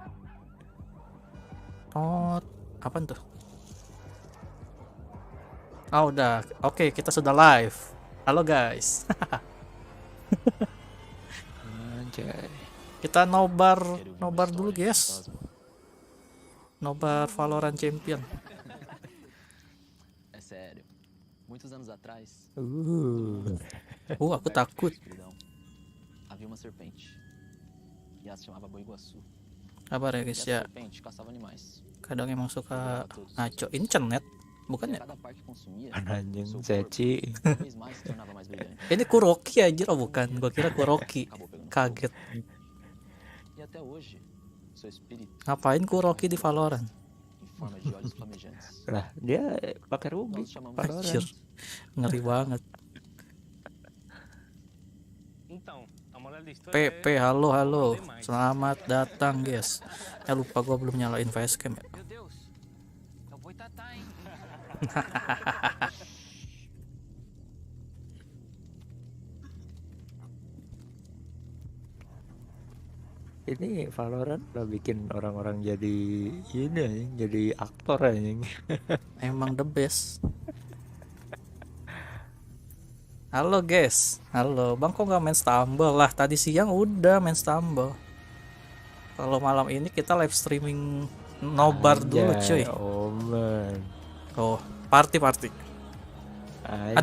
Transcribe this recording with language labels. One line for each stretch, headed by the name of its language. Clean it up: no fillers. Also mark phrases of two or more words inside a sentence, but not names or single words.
Indonesian: Oh, apaan tuh? Oh udah, oke kita sudah live. Halo guys. Anjay. Kita nobar dulu guys. Nobar Valorant Champion.
Portuguese: É sério. Muitos anos atrás,
Indonesian: Aku takut.
Portuguese: havia uma serpente. E ela se chamava Boiguaçu.
Indonesian: Kabar ya
Portuguese: E
Indonesian: guys
Portuguese: essa
Indonesian: ya.
Portuguese: serpente caçava animais.
Indonesian: Kadang emang suka ngaco. Ini cenet, bukan
Portuguese: E
Indonesian: ya?
Portuguese: a cada par que consumia,
Indonesian: Anjing
Portuguese: seu corpo Ceci. cada vez mais se tornava mais brilhante.
Indonesian: Ini Kuroki anjir, oh bukan. Gua kira Kuroki.
Portuguese: Acabou pegando fogo.
Indonesian: Kaget.
Portuguese: E até hoje, seu espírito
Indonesian: Ngapain Kuroki di Valorant?
Portuguese: em forma de olhos flamejantes.
Indonesian: Lah, dia pakai rugi.
Portuguese: Nós chamamos
Indonesian: Anjir. Ngeri banget. PP, halo. Selamat datang guys. Lupa gua belum nyalain facecam ya.
Portuguese: Meu Deus, é o Boitatá, hein?
Indonesian: Ini Valorant udah bikin orang-orang jadi ini anjing, jadi aktor anjing. Emang
English: the best.
Indonesian: Halo guys. Halo, Bang kok nggak main Stumble lah? Tadi siang udah main Stumble. Kalau malam ini kita
English: live streaming
Indonesian: nobar dulu cuy. Omen. Oh, party. Aduh,